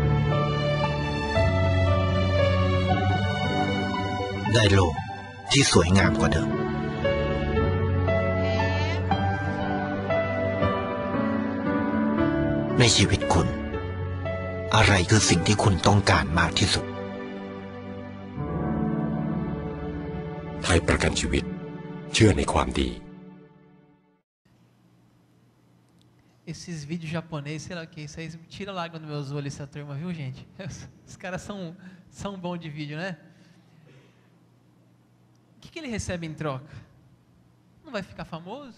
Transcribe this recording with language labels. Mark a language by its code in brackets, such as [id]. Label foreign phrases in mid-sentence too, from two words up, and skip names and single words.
[th] ได้โลกที่สวยงามกว่าเดิมในชีวิตคุณอะไรคือสิ่งที่คุณต้องการมากที่สุด ไทยประกันชีวิตเชื่อในความดี [pt] Esses vídeos japoneses, sei lá o que, isso aí tira a lágrima dos meus olhos, essa turma, viu, gente? Os caras são bons de vídeo, né? O que ele recebe em troca? Não vai ficar famoso?